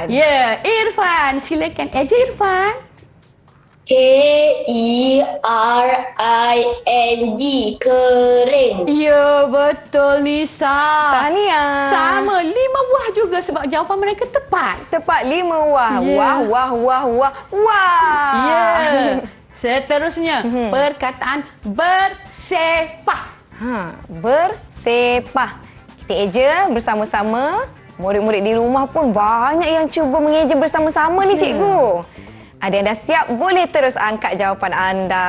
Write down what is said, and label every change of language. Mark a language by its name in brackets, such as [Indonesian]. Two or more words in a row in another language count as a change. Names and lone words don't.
[Malay] Ya, Irfan. Silakan eja Irfan. KERING. Kering. Ya, betul Nisa. Tahniah. Sama, 5 buah juga sebab jawapan mereka tepat. Tepat 5 wah. Ya. Wah, wah, wah, wah, wah. Ya. Seterusnya, perkataan bersepah. Bersepah. Kita eja bersama-sama. Murid-murid di rumah pun banyak yang cuba mengeja bersama-sama ni cikgu. Ada yang dah siap, boleh terus angkat jawapan anda.